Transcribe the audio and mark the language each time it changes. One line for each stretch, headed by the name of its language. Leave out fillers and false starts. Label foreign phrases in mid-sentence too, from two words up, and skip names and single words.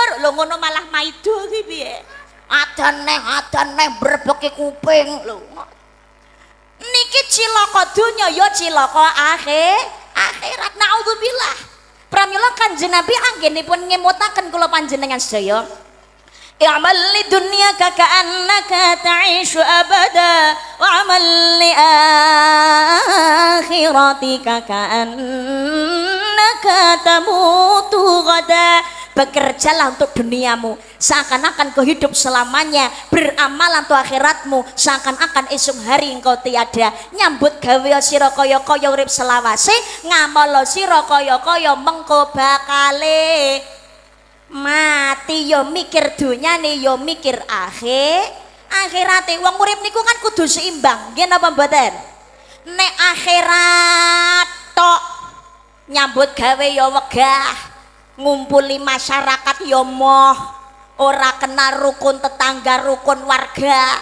Javanese: Lho ngono malah maido ki piye? Adan neh berbeki kuping lho. Niki cilaka donya ya cilaka akhirat. Naudzubillah. Pramila Kanjeng Nabi anggenipun ngemutaken kula panjenengan sedaya.
Arabic: اعمل لدنياك كأنك تعيش أبدا واعمل لآخرتك كأنك تموت غدا.
Indonesian: Bekerjalah untuk duniamu seakan-akan kau hidup selamanya, beramal untuk akhiratmu seakan-akan esok hari engkau tiada.
Javanese: Nyambut gawe sira kaya-kaya urip selawase, ngamal sira kaya-kaya mengko bakale mati. Yo mikir dunyane yo mikir akhirate. Wong urip niku kan kudu seimbang, nggih napa mboten? Nek akhirat tok nyambut gawe yo wegah, ngumpuli masyarakat yo moh, ora kenal rukun tetangga, rukun warga.